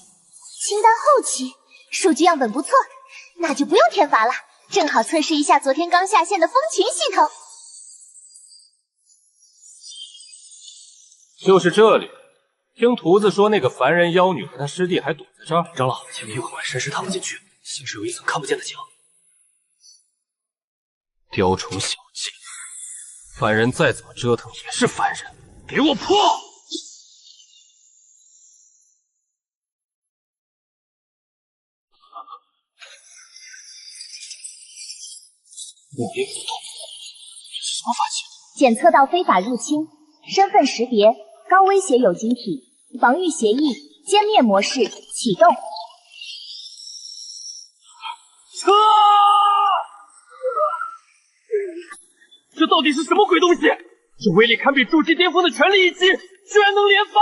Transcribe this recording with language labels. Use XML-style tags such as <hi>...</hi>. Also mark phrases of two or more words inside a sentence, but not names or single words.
<zh>金丹後期，數據樣本不錯，那就不用天罰了，正好測試一下昨天剛下線的蜂群系統。就是這裡，聽徒子說那個凡人妖女和他師弟還躲在這兒。長老，請一会儿深深探不进去，形势有一层看不見的墙。雕虫小技，凡人再怎麼折騰也是凡人，给我破！我也不懂，这是什么法器？检測到非法入侵，身份識別，高威脅有晶體，防禦協議，殲滅模式啟動。這到底是什麼鬼東西？這威力堪比築基巔峰的全力一擊，居然能連發！</zh>